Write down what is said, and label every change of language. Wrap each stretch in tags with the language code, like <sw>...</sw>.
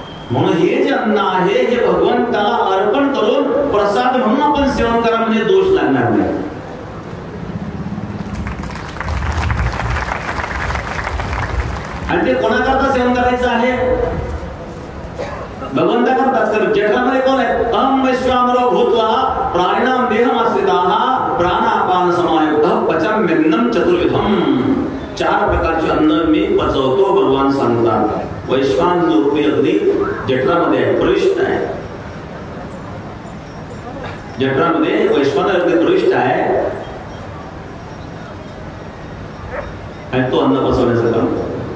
<mr>म्हणून हे जे अन्न आहे हे भगवंताला अर्पण करून प्रसाद म्हणून आपण सेवन करा, म्हणजे दोष लागणार नाही. आणि ते कोणाकरता सेवन करायचं आहे? भगवंता करतात. जठामध्ये कोण आहे?</mr> <sa>अहम वैश्वानरो भूत्वा प्राणिनाम देहमाश्रिताः प्राणापान समायुक्तः पचाम्यन्नं चतुर्विधम्.</sa> <mr>4 प्रकारचे अन्न मी पचवतो भगवान सांगतात. वैश्वान रूपी अग्नी जठरामध्ये आहे, प्रविष्ट आहे. जठरामध्ये वैश्वान अग्नी प्रविष्ट आहे आणि तो अन्न पचवण्याचं काम करतो.</mr>